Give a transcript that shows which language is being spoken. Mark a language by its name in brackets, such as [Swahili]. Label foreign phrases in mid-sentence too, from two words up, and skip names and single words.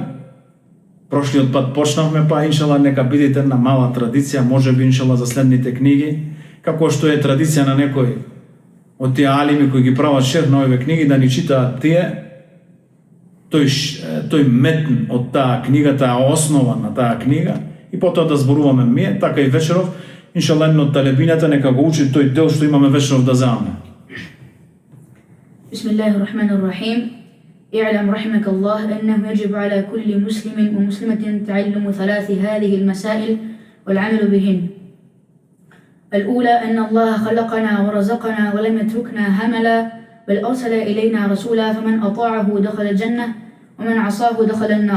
[Macedonian] Прошлиот пат почнавме, па иншала нека бидете една мала традиција, може би иншала за следните книги, како што е традиција на некој од тие алими кои ги прават шерх на овие книги, да ни читаат тие, тој метн од таа книга, таа основа на таа книга, и потоа да зборуваме ние, така и вечеров, иншала едно од талебињата нека го учи тој дел што имаме вечеров да земаме. [Arabic] بسم الله الرحمن الرحيم. اعلم رحمك الله أنه يجب على كل مسلم ومسلمة تعلم ثلاث هذه المسائل والعمل بهن. الأولى أن الله خلقنا ورزقنا ولم يتركنا هملا، بل أرسل إلينا رسولا فمن أطاعه دخل الجنة ومن عصاه دخل النار.